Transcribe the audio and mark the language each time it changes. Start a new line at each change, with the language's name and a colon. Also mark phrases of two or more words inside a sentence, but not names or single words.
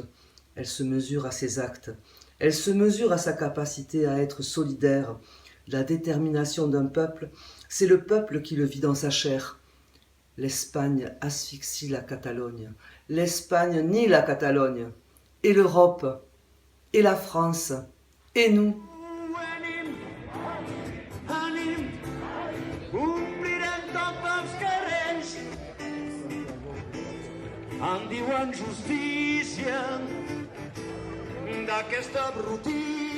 French: Elle se mesure à ses actes, elle se mesure à sa capacité à être solidaire. La détermination d'un peuple, c'est le peuple qui le vit dans sa chair. L'Espagne asphyxie la Catalogne, l'Espagne nie la Catalogne, et l'Europe, et la France, et nous.
Catalan: Ànim, ànim, omplirem tots els carrers. En diuen justícia d'aquesta brutícia.